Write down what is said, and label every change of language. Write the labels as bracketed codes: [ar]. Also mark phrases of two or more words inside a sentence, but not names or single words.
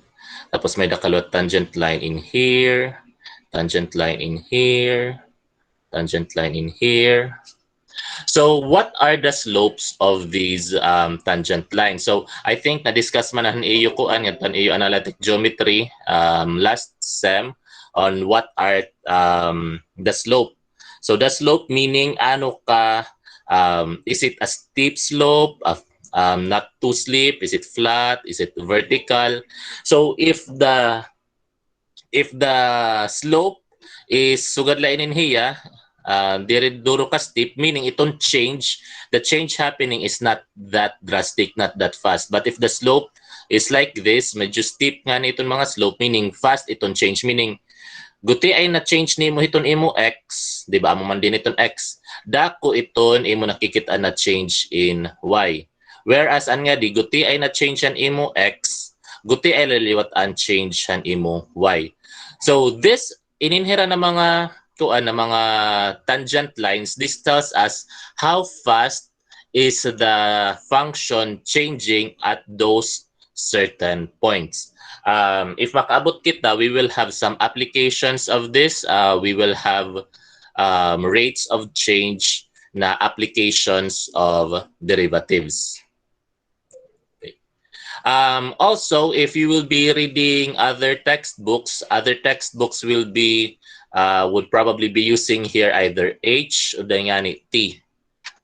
[tl] Tapos may nakalot [en] tangent line in here, tangent line in here, tangent line in here. So what are the slopes of these tangent lines? So I think na-discuss [war] man ang iyo ko ang iyo [en] analytic geometry last sem on what are the slope. So the slope meaning [war] ano ka, [en] is it a steep slope, not too steep, is it flat, is it vertical? So if the slope is [war] sugad lain [en] in here, [war] duro ka [en] steep, meaning itong the change happening is not that drastic, not that fast. But if the slope is like this, [war] medyo steep nga na itong mga slope, [en] meaning fast [war] itong change, meaning guti ay na-change nimo itong imo x, di ba? Amo man din itong x. Dako iton imo nakikita na [en] change in y. [war] Whereas an nga di guti ay na-change an imo x, guti ay liliwat an change an imo y. [en] So this [war] ininhira na mga mga [en] tangent lines, this tells us how fast is the function changing at those certain points. [war] If makaabot kita, [en] we will have some applications of this. We will have rates of change na applications of derivatives. Okay. Also, if you will be reading other textbooks will be would probably be using here either H or T.